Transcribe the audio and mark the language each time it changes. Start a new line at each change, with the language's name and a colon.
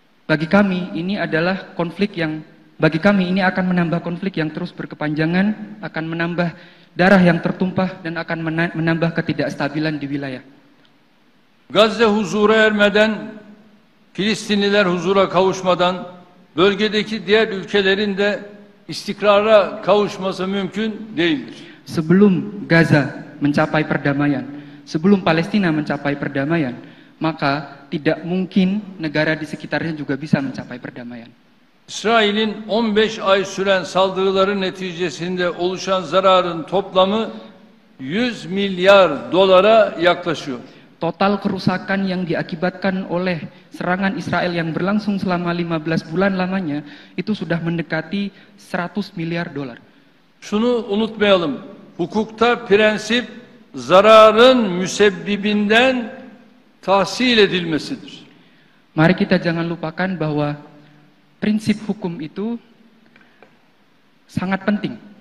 Indonesian: Bagi kami ini adalah konflik yang ini akan menambah konflik yang terus berkepanjangan, akan menambah darah yang tertumpah dan akan menambah ketidakstabilan di wilayah.
Turkish: Gazze huzura ermeden, Filistinliler huzura kavuşmadan, bölgedeki diğer ülkelerin de istikrara kavuşması mümkün değildir.
Indonesian: Sebelum Gaza mencapai perdamaian, sebelum Palestina mencapai perdamaian, maka tidak mungkin negara di sekitarnya juga bisa mencapai perdamaian.
Turkish: İsrail'in 15 ay süren saldırıları neticesinde oluşan zararın toplamı 100 milyar dolara yaklaşıyor.
Indonesian: Total kerusakan yang diakibatkan oleh serangan Israel yang berlangsung selama 15 bulan lamanya itu sudah mendekati 100 miliar dolar.
Turkish: Şunu unutmayalım. Hukukta prensip zararın müsebbibinden tahsil edilmesidir.
Indonesian: Mari kita jangan lupakan bahwa prinsip hukum itu sangat penting.